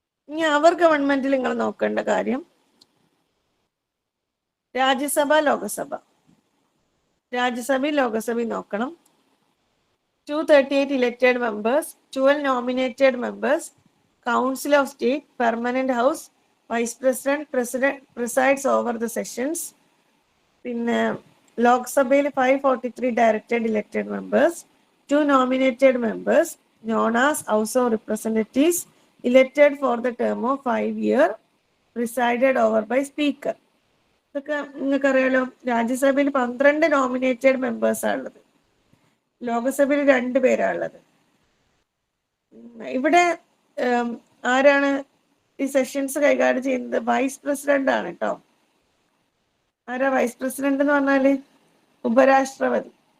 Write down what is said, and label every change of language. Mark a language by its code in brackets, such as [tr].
[ml] ഇനി അവർ ഗവൺമെന്റിൽ നിങ്ങൾ നോക്കേണ്ട കാര്യം രാജ്യസഭ, ലോകസഭ. രാജ്യസഭയും ലോകസഭയും നോക്കണം. [en] 238 elected members, 12 nominated members, Council of State, Permanent House, Vice President, President presides over the sessions. [ml] പിന്നെ ലോക്സഭയിൽ [en] 543 directed elected members, 2 nominated members known as House of Representatives, elected for the term of 5 years, presided over by Speaker. [ml] ഇതൊക്കെ നിങ്ങൾക്കറിയാലോ. രാജ്യസഭയിൽ 12 nominated മെമ്പേഴ്സാണ് ഉള്ളത്, ലോകസഭയിൽ 2 പേരാണുള്ളത്. ഇവിടെ ആരാണ് ഈ sessions കൈകാര്യം ചെയ്യുന്നത്? വൈസ് പ്രസിഡന്റ് ആണ് കേട്ടോ. ആരാ വൈസ് പ്രസിഡന്റ് എന്ന് പറഞ്ഞാല്? ഉപരാഷ്ട്രപതി.